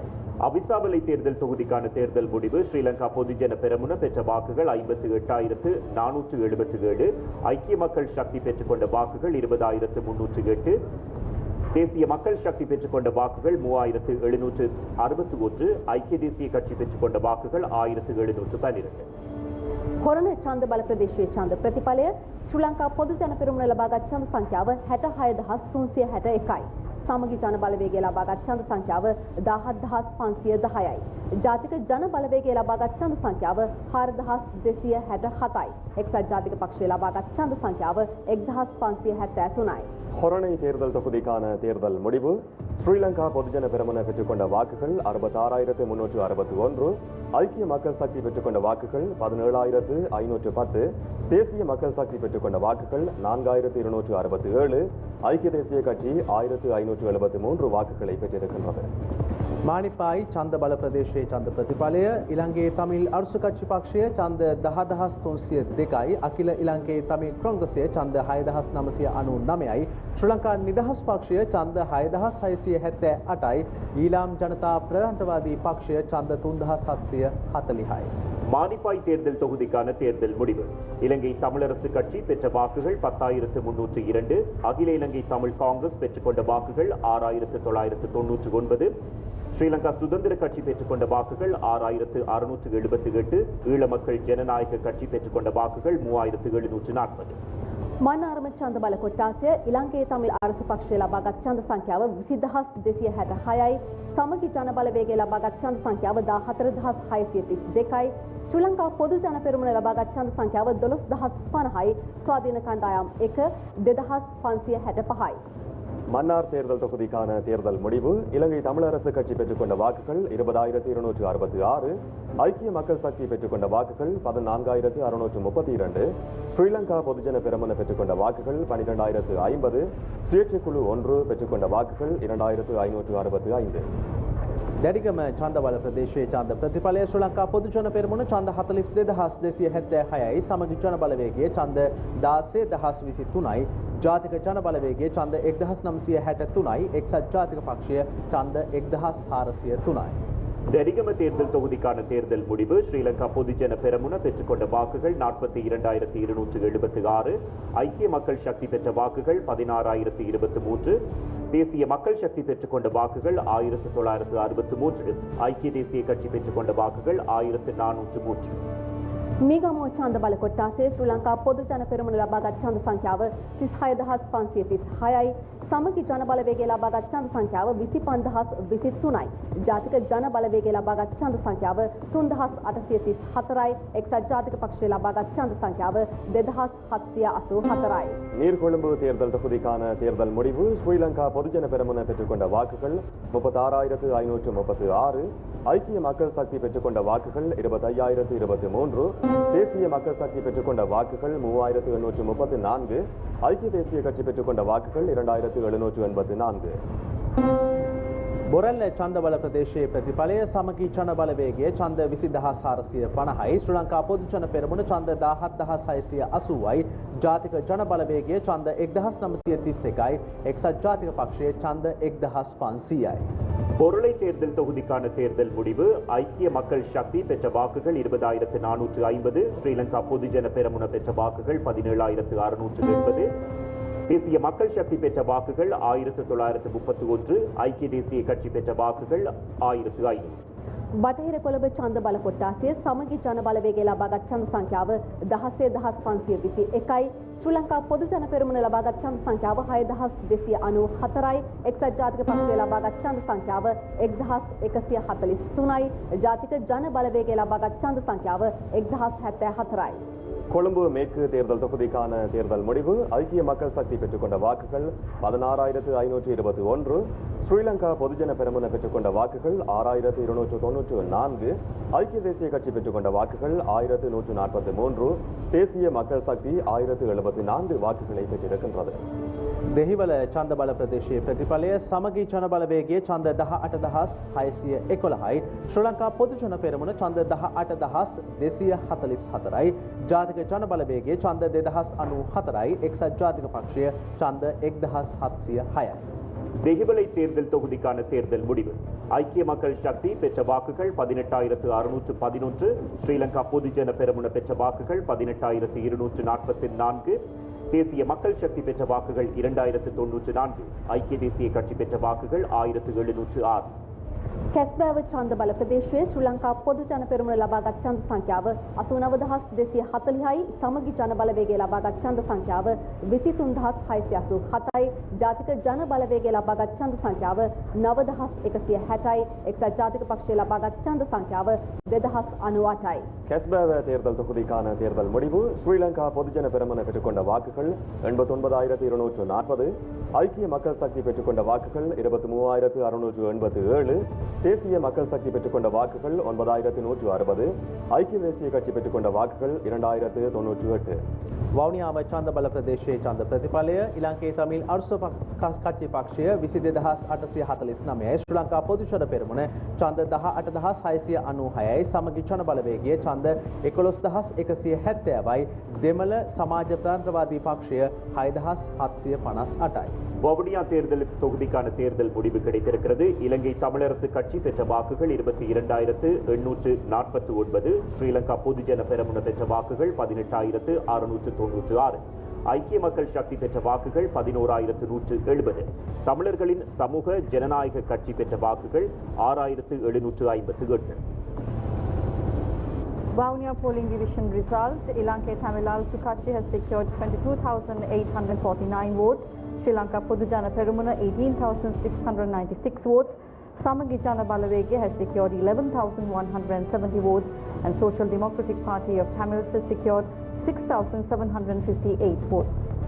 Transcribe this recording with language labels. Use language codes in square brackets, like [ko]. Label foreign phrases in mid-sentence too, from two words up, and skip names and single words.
[ta] அவிசாவளை தேர்தல் தொகுதிக்கான தேர்தல் முடிவு. ஸ்ரீலங்கா பொதுஜன பெரமுன பெற்ற வாக்குகள் 58,477, ஐக்கிய மக்கள் சக்தி பெற்றுக்கொண்ட வாக்குகள் 20,308, தேசிய மக்கள் சக்தி பெற்றுக்கொண்ட வாக்குகள் 3,761, ஐக்கிய தேசிய கட்சி பெற்றுக்கொண்ட வாக்குகள் 1,712. [si] හොරණ ඡන්ද බල ප්‍රදේශයේ ඡන්ද ප්‍රතිඵලය ශ්‍රී ලංකා පොදු ජන පෙරමුණ ලබාගත් ඡන්ද සංඛ්‍යාව 66,361යි. සමගි ජන බලවේගය ලබාගත් ඡන්ද සංඛ්‍යාව 17,510යි. ජාතික ජන බලවේගය ලබාගත් ඡන්ද සංඛ්‍යාව 4,267යි. එක්සත් ජාතික පක්ෂය ලබාගත් ඡන්ද සංඛ්‍යාව 1,573යි. [ta] ஹொரணை தேர்தல் தொகுதிக்கான தேர்தல் முடிவு. ஸ்ரீலங்கா பொதுஜன பெரமுன பெற்றுக்கொண்ட வாக்குகள் 66,361, ஐக்கிய மக்கள் சக்தி பெற்றுக்கொண்ட வாக்குகள் 17,510, தேசிய மக்கள் சக்தி பெற்றுக்கொண்ட வாக்குகள் 4,267, ஐக்கிய தேசிய கட்சி 1,573 வாக்குகளை பெற்றிருக்கின்றது. [si] මානිපායි ඡන්ද බල ප්‍රදේශයේ ඡන්ද ප්‍රතිඵලය ඉලංගේ තමිල් අර්සු කච්චි පක්ෂය ඡන්ද 10,302යි. අකිල ඉලංගේ තමිල් කොංග්‍රසය ඡන්ද 6,999යි. ශ්‍රී ලංකා නිදහස් පක්ෂය ඡන්ද 6,678යි. ඊලාම් ජනතා ප්‍රජාතන්ත්‍රවාදී පක්ෂය ඡන්ද 3,740යි. [ta] மானிப்பாய் தேர்தல் தொகுதிக்கான தேர்தல் முடிவு. இலங்கை தமிழரசு கட்சி பெற்ற வாக்குகள் 10,302, அகில இலங்கை தமிழ் காங்கிரஸ் பெற்றுக்கொண்ட வாக்குகள் 6,999, ஸ்ரீலங்கா சுதந்திர கட்சி பெற்றுக்கொண்ட வாக்குகள் 6,678, ஈழ மக்கள் ஜனநாயக கட்சி பெற்றுக்கொண்ட வாக்குகள் 3,740. [si] මන්නාරම ඡන්ද බල කොට්ටාසය ඉලංගේ තමිල් අරසු පක්ෂය ලබාගත් ඡන්ද සංඛ්‍යාව 20,266යි. සමගි ජන බලවේගය ලබාගත් ඡන්ද සංඛ්‍යාව 14,632යි. ශ්‍රී ලංකා පොදු ජන පෙරමුණ ලබාගත් ඡන්ද සංඛ්‍යාව 12,050යි. ස්වාධීන කණ්ඩායම් 1 2,565යි. [ta] மன்னார் தேர்தல் தொகுதிக்கான தேர்தல் முடிவு. இலங்கை தமிழரசு கட்சி பெற்றுக்கொண்ட வாக்குகள் 20,266, ஐக்கிய மக்கள் சக்தி பெற்றுக்கொண்ட வாக்குகள் 14,632, ஸ்ரீலங்கா பொதுஜன பெரமுன பெற்றுக்கொண்ட வாக்குகள் 12,050, சுயேட்சை குழு 1 பெற்றுக்கொண்ட வாக்குகள் 2,565. [si] දැඩිගම ඡන්දබල ප්‍රදේශයේ ඡන්ද ප්‍රතිඵලය ශ්‍රී ලංකා පොදු ජන පෙරමුණ ඡන්ද 42276යි සමගි ජන බලවේගයේ ඡන්ද 16023යි ජාතික ජන බලවේගයේ ඡන්ද 1963යි එක්සත් ජාතික පක්ෂය ඡන්ද 1403යි. [ta] දැடிகம தேர்தல் தொகுதிக்கான தேர்தல் முடிவு ஸ்ரீலங்கா பொதுஜன பெரமுன பெற்றுக்கொண்ட வாக்குகள் 42276, ஐக்கிய மக்கள் சக்தி பெற்ற வாக்குகள் 16023, தேசிய மக்கள் சக்தி பெற்றுக்கொண்ட வாக்குகள் 1963, ஐக்கிய தேசிய கட்சி பெற்றுக்கொண்ட வாக்குகள் 1403. [si] මීගමුව ඡන්ද බල කොට්ටාසේ ශ්‍රී ලංකා පොදු ජන පෙරමුණ ලබාගත් ඡන්ද සංඛ්‍යාව 36536යි සමගි ජන බලවේගය ලබාගත් ඡන්ද සංඛ්‍යාව 25023යි ජාතික ජන බලවේගය ලබාගත් ඡන්ද සංඛ්‍යාව 3834යි එක්සත් ජාතික පක්ෂය ලබාගත් ඡන්ද සංඛ්‍යාව 2784යි. [ta] நீர்கொழும்பு தேர்தல் தொகுதிக்கான தேர்தல் முடிவு ஸ்ரீலங்கா பொதுஜன பெரமுன பெற்றுக்கொண்ட வாக்குகள் 36536, ஐக்கிய மக்கள் சக்தி பெற்றுக்கொண்ட வாக்குகள் 25023, தேசிய மக்கள் சக்தி பெற்றுக்கொண்ட வாக்குகள் 3834, ஐக்கிய தேசிய கட்சி பெற்றுக்கொண்ட வாக்குகள் 2784. [si] බොරැල්ල ඡන්දබල ප්‍රදේශයේ ප්‍රතිඵලය සමගි ජන බලවේගයේ ඡන්ද 20450යි ශ්‍රී ලංකා පොදු ජන පෙරමුණ ඡන්ද 17680යි ජාතික ජන බලවේගයේ ඡන්ද 1931යි එක්සත් ජාතික පක්ෂයේ ඡන්ද 1500යි. [ta] பொருளை தேர்தல் தொகுதிக்கான தேர்தல் முடிவு ஐக்கிய மக்கள் சக்தி பெற்ற வாக்குகள் 20450, ஸ்ரீலங்கா பொதுஜன பெரமுன பெற்ற வாக்குகள் 17680, தேசிய மக்கள் சக்தி பெற்ற வாக்குகள் 1931, ஐக்கிய தேசிய கட்சி பெற்ற வாக்குகள் 1500. [si] බටහිර කොළඹ ඡන්ද බල කොට්ටාසිය සමගි ජන බලවේගය ලබාගත් ඡන්ද සංඛ්‍යාව 16521යි ශ්‍රී ලංකා පොදු ජන පෙරමුණ ලබාගත් ඡන්ද සංඛ්‍යාව 6294යි එක්සත් ජාතික පක්ෂය ලබාගත් ඡන්ද සංඛ්‍යාව 1143යි ජාතික ජන බලවේගය ලබාගත් ඡන්ද සංඛ්‍යාව 1074යි. [ta] கொழும்பு மேற்கு தேர்தல் தொகுதிக்கான தேர்தல் முடிவு ஐக்கிய மக்கள் சக்தி பெற்றுக்கொண்ட வாக்குகள் 16521, ஸ்ரீலங்கா பொதுஜன பெரமுன பெற்றுக்கொண்ட வாக்குகள் 6294, ஐக்கிய தேசிய கட்சி பெற்றுக்கொண்ட வாக்குகள் 1143, தேசிய மக்கள் சக்தி 1074 வாக்குகளை பெற்றிருக்கின்றது. [si] දෙහිවල ඡන්දබල ප්‍රදේශයේ ප්‍රතිඵලය සමගි ජන බලවේගයේ ඡන්ද 18611යි ශ්‍රී ලංකා පොදු ජන පෙරමුණ ඡන්ද 18244යි ජාතික ජන බලවේගයේ ඡන්ද 2094යි එක්සත් ජාතික පක්ෂය ඡන්ද 1706යි. [ta] தெஹிவலை தேர்தல் தொகுதிக்கான தேர்தல் முடிவு ஐக்கிய மக்கள் சக்தி பெற்ற வாக்குகள் 18611, ஸ்ரீலங்கா பொதுஜன பெரமுன பெற்ற வாக்குகள் 18244, தேசிய மக்கள் சக்தி பெற்ற வாக்குகள் 2094, ஐக்கிய தேசிய கட்சி பெற்ற வாக்குகள் 1706. [si] කැස්බෑව ඡන්ද බල ප්‍රදේශයේ ශ්‍රී ලංකා පොදු ජන පෙරමුණ ලබාගත් ඡන්ද සංඛ්‍යාව 89240යි සමගි ජන බලවේගය ලබාගත් ඡන්ද සංඛ්‍යාව 23687යි ජාතික ජන බලවේගය ලබාගත් ඡන්ද සංඛ්‍යාව 9160යි එක්සත් ජාතික පක්ෂය ලබාගත් ඡන්ද සංඛ්‍යාව 2098යි. [ta] கெஸ்பேவ தேர்தல் தொகுதிக்கான தேர்தல் முடிவு ஸ்ரீலங்கா பொதுஜன பெரமுன பெற்றுக்கொண்ட வாக்குகள் 89240, ஐக்கிய மக்கள் சக்தி பெற்றுக்கொண்ட வாக்குகள் 23687, தேசிய மக்கள் சக்தி பெற்றுக்கொண்ட வாக்குகள் 9160, ஐக்கிய தேசிய கட்சி பெற்றுக்கொண்ட வாக்குகள் 2098. [si] වවුනියාව ඡන්දබල ප්‍රදේශයේ ඡන්ද ප්‍රතිඵලය ඉලංකේ තමිල් අර්ස කච්චි පක්ෂය 22849යි ශ්‍රී ලංකා පොදු ජන පෙරමුණ ඡන්ද 18696යි සමගි ජන බලවේගයේ ඡන්ද 11170යි දෙමළ සමාජ ප්‍රාන්තවාදී පක්ෂය 6758යි. [ta] வவுனியா தேர்தல் தொகுதிக்கான தேர்தல் முடிவு கிடைத்திருக்கிறது. இலங்கை தமிழரசு கட்சி பெற்ற வாக்குகள் 22849, ஸ்ரீலங்கா பொதுஜன பெரமுன பெற்ற வாக்குகள் 18696, ஐக்கிய மக்கள் சக்தி பெற்ற வாக்குகள் 11170, தமிழர்களின் சமூக ஜனநாயக கட்சி பெற்ற வாக்குகள் 6758. [en] Vavuniya polling division result, Lanka Tamil Sukachi has secured 22,849 votes, Sri Lanka Podu Jana Perumuna 18,696 votes, Samagi Jana Balawege has secured 11,170 votes, and Social Democratic Party of Tamils has secured 6,758 votes.